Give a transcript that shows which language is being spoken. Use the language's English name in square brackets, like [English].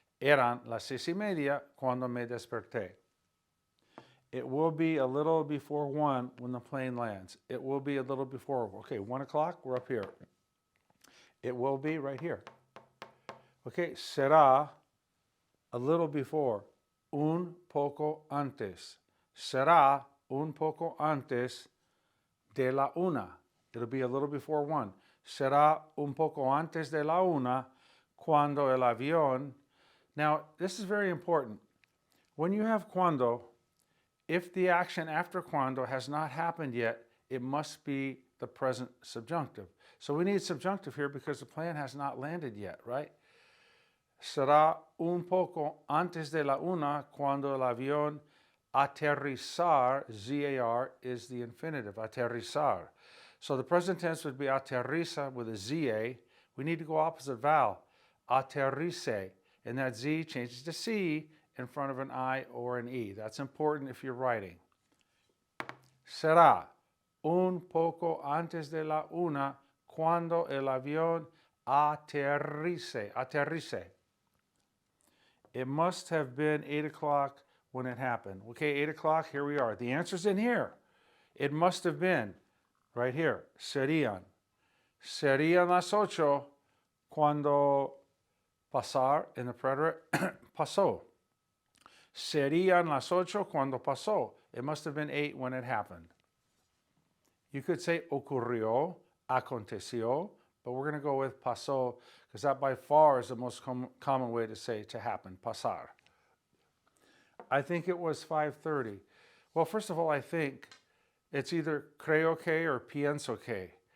[Spanish] Eran las 6:30 cuando me desperté. [English] It will be a little before 1 when the plane lands. It will be a little before, okay, 1 o'clock, we're up here. It will be right here. Okay, será a little before. [Spanish] Un poco antes. Será un poco antes de la 1. [English] It'll be a little before 1. [Spanish] Será un poco antes de la 1 cuando el avión. [English] Now, this is very important. When you have cuando, if the action after cuando has not happened yet, it must be the present subjunctive. So we need subjunctive here because the plane has not landed yet, right? [Spanish] Será un poco antes de la 1 cuando el avión aterrizar, ZAR, [English] is the infinitive, [Spanish] aterrizar. [English] So the present tense would be aterriza with a ZA. We need to go opposite vowel, aterrice. And that Z changes to C in front of an I or an E. That's important if you're writing. [Spanish] Será un poco antes de la 1 cuando el avión aterrice. [English] It must have been 8 o'clock when it happened. Okay, 8 o'clock, here we are. The answer's in here. It must have been right here. [Spanish] Serían las 8 cuando pasar, [English] in the preterite, [Spanish] pasó. Serían las 8 cuando pasó. [English] It must have been 8 when it happened. You could say ocurrió, aconteció, but we're going to go with pasó because that by far is the most common way to say to happen, pasar. I think it was 5:30. Well, first of all, I think it's either creo que or pienso que.